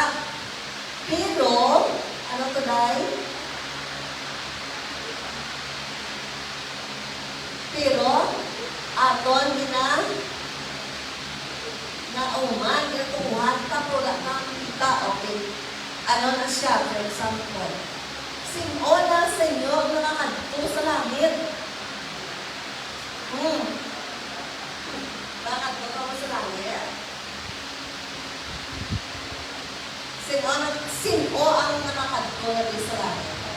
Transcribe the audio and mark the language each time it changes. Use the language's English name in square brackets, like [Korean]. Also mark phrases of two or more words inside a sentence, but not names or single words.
[Hiligaynon] Pero, ano to day? Pero, aton ginauman, ginatuhan ka, wala ka nakita. Okay. Ano na siya, [English] for example? [Hiligaynon] Sino na sa inyo ang nakakadto sa langit? Nakakadto ka mo sa langit? Sino ang nakakadto na sa langit?